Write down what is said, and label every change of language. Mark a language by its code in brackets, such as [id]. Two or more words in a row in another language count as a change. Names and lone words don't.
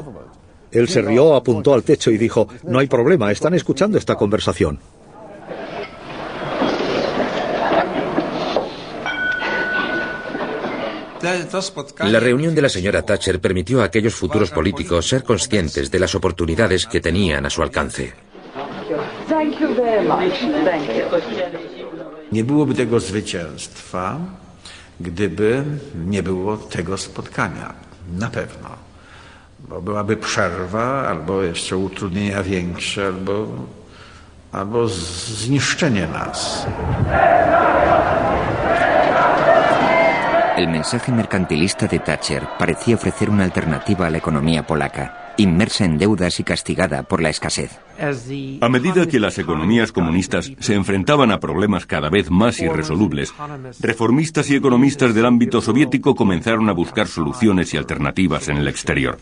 [es] Él se rió, apuntó al techo y dijo, no hay problema, están escuchando esta conversación. La reunión de la señora Thatcher permitió a aquellos futuros políticos ser conscientes de las oportunidades que tenían a su alcance. [pl] Nie byłoby tego zwycięstwa, gdyby nie było tego spotkania. Na pewno. Bo byłaby przerwa, albo jeszcze utrudnienia większe, albo zniszczenie nas. [es] El mensaje mercantilista de Thatcher parecía ofrecer una alternativa a la economía polaca, inmersa en deudas y castigada por la escasez. A medida que las economías comunistas se enfrentaban a problemas cada vez más irresolubles, reformistas y economistas del ámbito soviético comenzaron a buscar soluciones y alternativas en el exterior.